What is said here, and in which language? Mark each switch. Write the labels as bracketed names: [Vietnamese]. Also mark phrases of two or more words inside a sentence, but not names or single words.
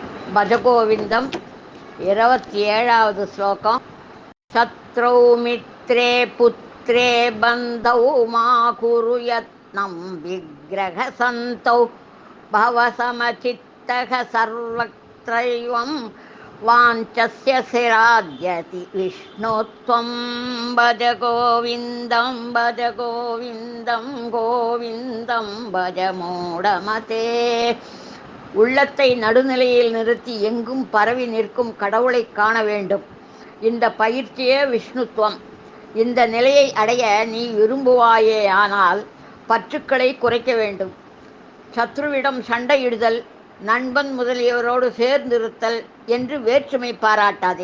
[Sanskrit] भजगोविन्दम् 27வது श्लोकम् शत्रौ मित्रे पुत्रे बन्धौ मा कुरु यत्नं विग्रहसन्तौ भवसमचित्तः सर्वत्रैवं वाञ्छस्य सिराद्यति विष्णो त्वं भज गोविन्दं गोविन्दं भज मूढमते [Tamil] உள்ளத்தை நடுநிலையில் நிறுத்தி எங்கும் பரவி நிற்கும் கடவுளை காண வேண்டும். இந்த பயிற்சியே விஷ்ணுத்துவம். இந்த நிலையை அடைய நீ விரும்புவாயே ஆனால் பற்றுக்களை குறைக்க வேண்டும். சத்ருவிடம் சண்டையிடுதல், நண்பன் முதலியவரோடு சேர்ந்திருத்தல் என்று வேற்றுமை பாராட்டாதே.